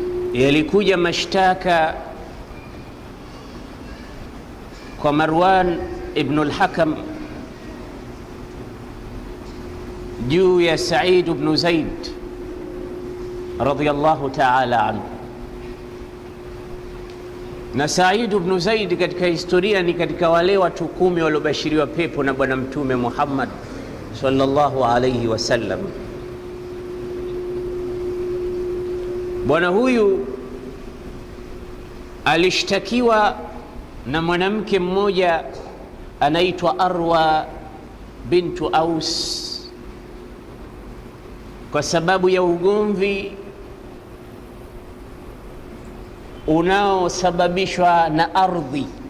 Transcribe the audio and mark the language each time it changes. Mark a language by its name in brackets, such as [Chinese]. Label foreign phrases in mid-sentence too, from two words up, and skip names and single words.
[Swahili] yalikuja mashtaka kwa Marwan ibn al-Hakam juu ya Said ibn Zaid [Arabic] رضي الله تعالى عنه. [Swahili] Na Said ibn Zaid katika historia ni katika wale watu 10 waliobashiriwa pepo na Bwana Mtume Muhammad [Arabic] صلى الله عليه وسلم. [Swahili] Bwana huyu alishtakiwa na mwanamke mmoja anaitwa Arwa bintu Aus kwa sababu ya ugomvi unaosababishwa na ardhi.